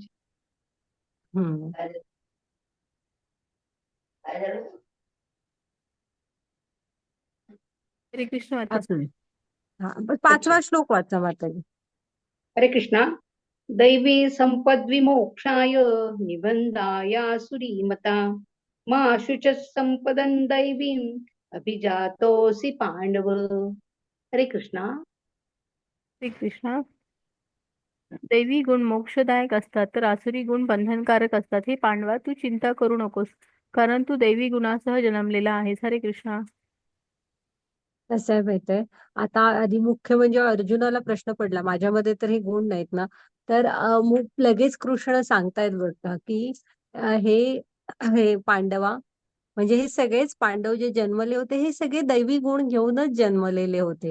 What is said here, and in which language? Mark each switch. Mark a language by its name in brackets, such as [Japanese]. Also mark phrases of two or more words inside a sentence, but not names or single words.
[Marathi] हम्म हरे कृष्ण माता. असू दे. हा, पण अच्छा. 5वा श्लोक वाचा माताजी. हरे कृष्णा. [Sanskrit] दैवी संपद्विमोक्षाय निबंधायासुरी मता मा शुच संपदं दैवीं अभिजातोऽसि पांडव. [Marathi] हरे कृष्णा. हरे कृष्णा. दैवी गुण मोक्षदायक असतात तर आसुरी गुण बंधनकारक असतात. हे पांडवा, तू चिंता करू नकोस, कारण तू दैवी गुणासह जन्मलेला आहेस. हरे कृष्णा. कसं आहे माहितीये, आता आधी मुख्य म्हणजे अर्जुनाला प्रश्न पडला, माझ्यामध्ये तर हे गुण नाहीत ना. तर लगेच कृष्ण सांगतायत बघा की हे हे पांडवा, म्हणजे हे सगळेच पांडव जे जन्मले होते हे सगळे दैवी गुण घेऊनच जन्मलेले होते.